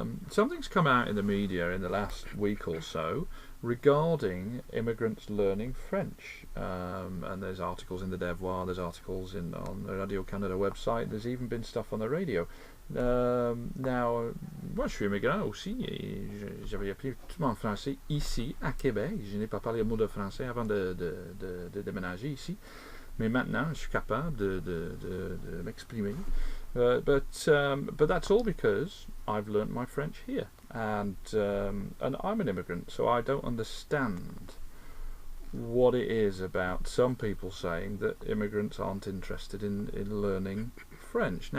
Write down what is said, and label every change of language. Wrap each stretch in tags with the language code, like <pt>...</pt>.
<en>Something's come out in the media in the last week or so regarding immigrants learning French. And there's articles in the Devoir, there's articles on the Radio Canada website, there's even been stuff on the radio.</en> <fr>Now, moi je suis immigrant aussi, et j'avais appris tout mon français ici, à Québec. Je n'ai pas parlé un mot de français avant de déménager ici. Mais maintenant, je suis capable de m'exprimer.</fr> <en>But that's all because I've learnt my French here, and I'm an immigrant, so I don't understand what it is about some people saying that immigrants aren't interested in learning French.</en>